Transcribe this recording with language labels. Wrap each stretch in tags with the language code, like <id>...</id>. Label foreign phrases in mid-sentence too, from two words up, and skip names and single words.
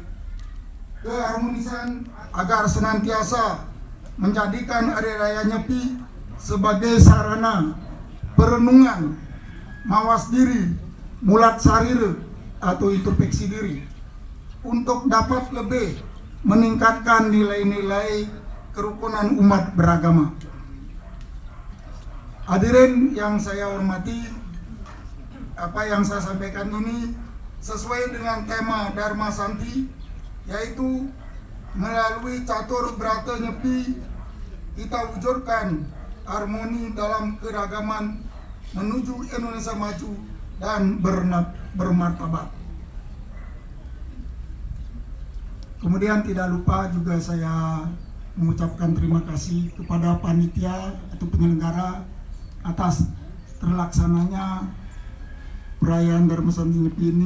<id>Keharmonisan agar senantiasa menjadikan Hari Raya Nyepi sebagai sarana perenungan, mawas diri,</id> <ban>mulat sarira</ban> <id>atau introspeksi diri untuk dapat lebih meningkatkan nilai-nilai kerukunan umat beragama. Hadirin yang saya hormati, apa yang saya sampaikan ini sesuai dengan tema Dharma Santi, yaitu melalui catur berata Nyepi kita wujudkan harmoni dalam keragaman menuju Indonesia maju dan bermartabat. Kemudian tidak lupa juga saya mengucapkan terima kasih kepada panitia atau penyelenggara atas terlaksananya perayaan Dharma Santi Nyepi ini.</id>